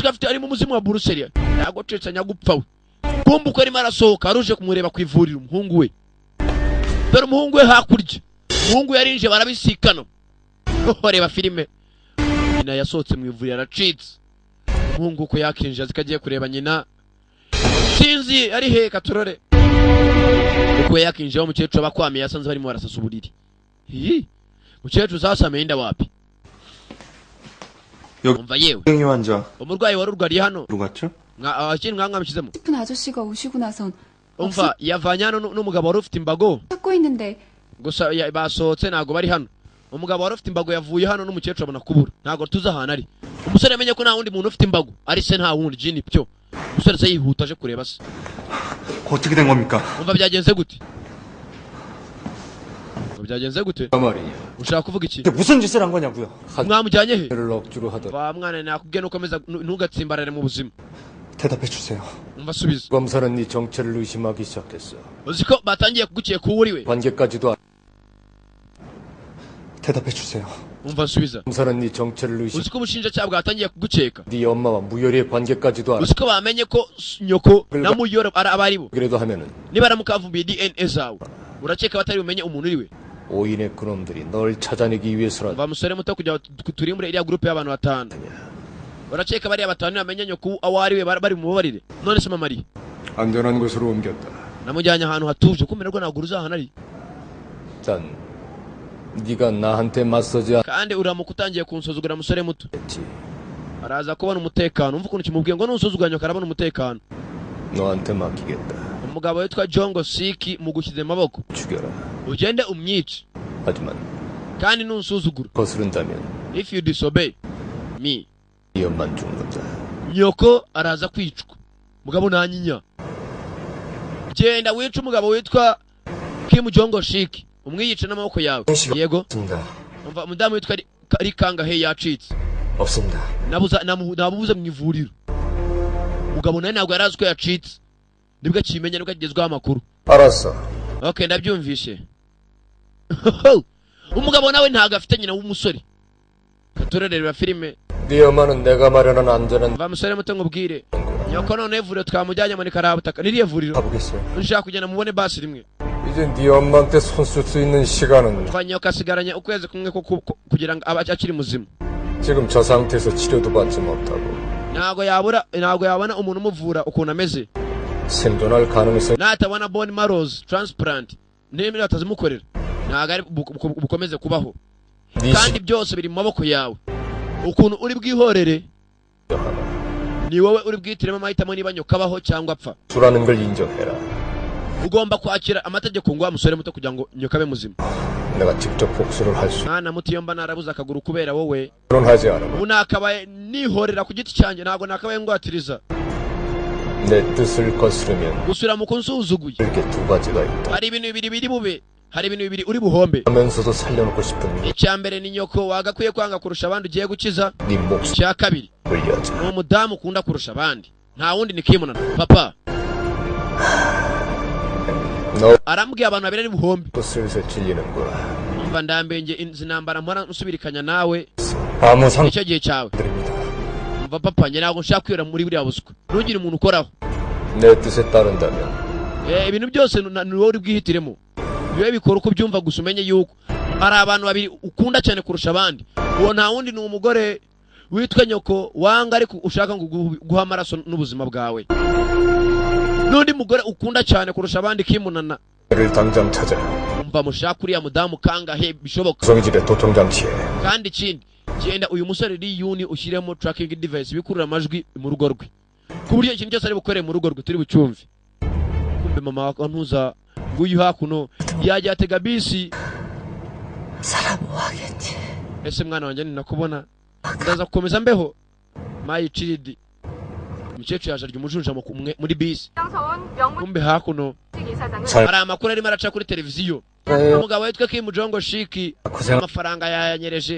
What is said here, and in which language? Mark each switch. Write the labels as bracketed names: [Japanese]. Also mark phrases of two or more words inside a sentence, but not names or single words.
[Kinyarwanda] ko afite arimo umuzimu wa buruseli ntabwo acetse nyagupfa we kumva uko arimo arasohoka aruje kumureba ku ivuriro umuhungu we dore umuhungu we hakurya umuhungu yarinje barabisikana reba filime nyina yasohotse mu ivuriro aracitse umuhungu uko yakinjira zikagiye kureba nyina sinzi ari he katurore uko yakinjira umukecuru abakwamiye yasanze barimo barasasa uburiri umukecuru zasamiye inda wapi umva yewe [Korean] 형이 환자 [Kinyarwanda] umurwayi wari urwariye hano [Korean] 누구 갔죠? [Kinyarwanda] akiri mwamwishyizemo [Korean] 큰 아저씨가 오시고 나선 [Kinyarwanda] umva yavanye hano n'umugabo wari ufite imbago [Korean] 찾고 있는데 [Kinyarwanda] gusa basohotse ntago bari hano umugabo wari ufite imbago yavuye hano n'umukecuru abona kubura ntago tuzi ahantu ari umusore yamenye ko nta wundi muntu ufite imbago ari se nta wundi jini byo umusore se yihuta aje kureba se [Korean] 어떻게 된 겁니까? [Kinyarwanda] umva byagenze gute byagenze gute [Korean] 말이에요. [Kinyarwanda] ushaka kuvuga iki [Korean] 무슨 짓을 한 거냐고요? [Kinyarwanda] mwamujyanye he [Korean] 를 억지로 하던. [Kinyarwanda] wa mwana nakubwiye nukomeza ntugatsimbarare mu buzima [Korean] 대답해 주세요. [Kinyarwanda] umva subiza [Korean] 검사는 네 정체를 의심하기 시작했어. [Kinyarwanda] uzi ko batangiye kuguciye ku uriwe [Korean] 관계까지도 대답해 주세요. [Kinyarwanda] umva subiza [Korean] 검사는 네 정체를 의심. [Kinyarwanda] uzi ko ubushinjacyaha bwatangiye kuguceka [Korean] 네 엄마와 무혈의 관계까지도 알아. [Kinyarwanda] uzi ko bamenye ko nyoko na muyoro ari bo [Korean] 그래도 하면은 [Kinyarwanda] nibaramuka bavumbuye DNA zawe urakeka batari bumenye umuntu uriwe [Korean] 오인의 그놈들이 널 찾아내기 위해서라도 [Kinyarwanda] umva musore muto kugira turimbure iriya groupe y'abantu batanu urakeka bariya batanu bamenye nyoko aho ariwe bari mubabarire none se mamari [Korean] 안전한 곳으로 옮겼다. [Kinyarwanda] namujyanye ahantu hatuje kumererwa ntabwo uzahana ari [Korean] 일단 네가 나한테 맞서지 [Kinyarwanda] kandi uramuka utangiye kunsuzugura musore muto [Korean] 않았지. [Kinyarwanda] araza kubona umutekano umva ukuntu kimubwiye ngo nusuzugura nyoko arabona umutekano [Korean] 너한테 맡기겠다. [Kinyarwanda] umugabo witwa Jongo Siki mugushyize maboko [Korean] 죽여라. [Kinyarwanda] ugende umyice [Korean] 하지만 [Kinyarwanda] kandi nunsuzugura [Korean] 거스른다면 [English] if you disobey me [Korean] 네 엄만 죽는다. [Kinyarwanda] nyoko araza kwicwa mugabo nanyinya genda wica umugabo witwa Kim Jongo Shiki umwiyice n'amaboko yawe yego [Korean] 없습니다. [Kinyarwanda] umva umudamu witwa Rikangahe yacitse [Korean] 없습니다. [Kinyarwanda] nabubuze mu ivuriro umugabo nawe ntabwo yarazi ko yacitse nibwo akimenya nibwo agezweho amakuru [Korean] 알았어. [Kinyarwanda] okay ndabyumvishe umugabo nawe ntabwo afite nyina w'umusore katurerera filime [Korean] 네 엄마는 내가 마련한 안전한 [Kinyarwanda] va musore muto ngubwire nyoko none ivuriro twamujyanye muri karabutaka niriye vuriro [Korean] 가보겠어요. [Kinyarwanda] nshaka kugenda mubone basi rimwe [Korean] 이제 네 엄마한테 손 쓸 수 있는 시간은 [Kinyarwanda] va nyoko asigaranye ukwezi kumwe ko kugira ngo abe akiri muzima [Korean] 지금 저 상태에서 치료도 받지 못하고 [Kinyarwanda] ntabwo yabona umuntu umuvura ukuntu ameze [Korean] 생존할 가능성이 [Kinyarwanda] natabona [English] bone marrows transplant [Kinyarwanda] n'ibindi batazimukorera ntabwo ari bukomeze kubaho [Korean] 네 [Kinyarwanda] kandi byose biri mu maboko yawe ukuntu uri bwihorere ni wowe uri bwitiremo amahitamo niba nyoko abaho cyangwa apfa [Korean] 수라는 걸 인정해라. [Kinyarwanda] ugomba kwakira amategeko ngo wa musore muto kugira ngo nyoko abe muzima [Korean] 내가 직접 복수를 할 수. [Kinyarwanda] mwana muto iyo mba narabuze akaguru kubera wowe [Korean] 결혼하지 않으면 [Kinyarwanda] ubu nakabaye nihorera ku giti cyanjye ntabwo nakabaye ngwatiriza [Korean] 내 뜻을 거스르면 [Kinyarwanda] gusura mu kunsuzuguye [Korean] 이렇게 두 가지가 있다. [Kinyarwanda] hari ibintu bibiri biri bube hari ibintu bibiri uri buhombe. [Korean] 하면서도 살려놓고 싶은 [Kinyarwanda] icya mbere ni nyoko wagakwiye kwanga kurusha abandi ugiye gukiza. [Korean] 네 목숨을 [Kinyarwanda] icya kabiri [Korean] 여자. [Kinyarwanda] ni umudamu ukunda kurusha abandi, nta wundi ni Kimunana. Papa [Korean] 너 [Kinyarwanda] arambwiye abantu babiri ari buhombe. [Korean] 또 슬슬 질리는구나. [Kinyarwanda] umva ndambenge izi ntambara mpora nsubirikanya nawe, [Korean] 아무 상관입니다. [Kinyarwanda] nicyo gihe cyawe. umva papa, njye ntabwo nshaka kwibera muri buriya buswa, ntugire umuntu ukoraho. [Korean] 내 뜻에 따른다면 [Kinyarwanda] ibintu byose ni wowe uri bwihitiremo, bibe bikora uko byumva, gusa umenye yuko hari abantu babiri ukunda cyane kurusha abandi. uwo nta wundi ni umugore witwa nyoko wanga ariko ushaka ngo guha amaraso n'ubuzima bwawe. n'undi mugore ukunda cyane kurusha abandi Kimunana. [Korean] 를 당장 찾아. [Kinyarwanda] umva mushaka uriya mudamu kangahe bishoboka. [Korean] 구성이 집에 도청장치에 [Kinyarwanda] kandi ikindi genda uyu musore Riyuni ushyiremo [English] tracking device [Kinyarwanda] bikurura amajwi mu rugo rwe, ku buryo ikintu cyose ari bukore mu rugo rwe turi bucyumve. kumbe mama ntuza nguyu hakuno yajya atega bisi. [Korean] 사람 뭐 하겠지. [Kinyarwanda] ese mwana wanjye ninakubona ndaza gukomeza mbeho. mayi chidi umukecuru yaje arya umujunja muri bisi. kumbe hakuno hari amakuru arimo araca kuri televiziyo. umugabo witwa Kim Jong Shiki amafaranga yayanyereje.